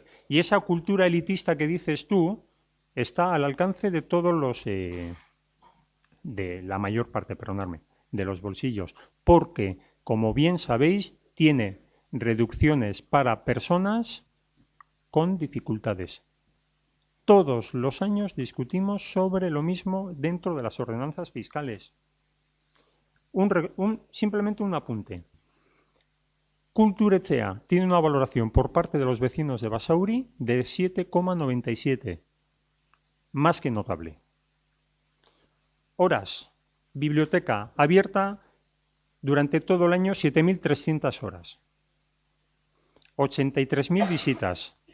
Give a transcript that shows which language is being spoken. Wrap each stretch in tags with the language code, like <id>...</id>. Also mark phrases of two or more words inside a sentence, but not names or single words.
<es>Y esa cultura elitista que dices tú está al alcance de todos los, de la mayor parte, perdonadme, de los bolsillos, porque, como bien sabéis, tiene reducciones para personas con dificultades. Todos los años discutimos sobre lo mismo dentro de las ordenanzas fiscales. Simplemente un apunte. Kultur Etxea tiene una valoración por parte de los vecinos de Basauri de 7,97. Más que notable. Horas. Biblioteca abierta durante todo el año 7.300 horas. 83.000 visitas.</es>